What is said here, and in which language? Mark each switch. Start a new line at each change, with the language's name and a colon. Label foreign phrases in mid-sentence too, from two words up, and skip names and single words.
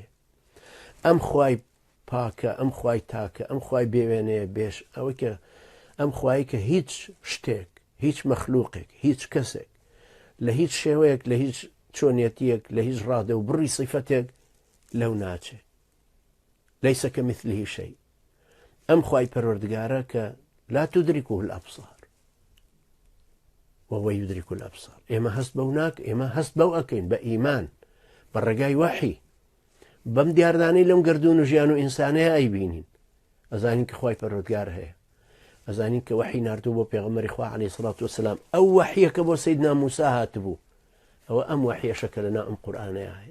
Central Kurdish: ئەم خوای پاکە، ئەم خوای تاکە، ئەم خوای بێوێنەیە بێش ئەوەی کە ئەم خوای کە هیچ شتێک، هیچ مەخلووقێک، هیچ کەسێک لە هیچ شێوەیەک، لە هیچ چۆنیەتیەک، لە هیچ ڕادە و بڕی سیفەتێک لەو ناچێ.
Arabic: لەیسە کەمیثلیه شەی.
Central Kurdish: ئەم خوای پەروەردگارە کە
Arabic: لا تدركه الأبصار وهو يدرك الأبصار.
Central Kurdish: ئێمە هەست بەو ناک، ئێمە هەست بەو ئەکەین بە ئیمان، بە ڕێگای وەحی، بەم دیاردانەی لەم گەردوون و ژیان و ئینسانەیە ئەیبینین. ئەزانین کە خوای پەروەردگار هەیە، ئەزانین کە وەحی ناردوو بۆ پێغەمبەری خوا
Arabic: عەلەیهی سەڵات وسەلام.
Central Kurdish: ئەو وەحیە کە بۆ سەیدنا موسا هاتبوو، ئەوە ئەم وەحیەشە کە لەناو ئەم قورئانەیە هەیە.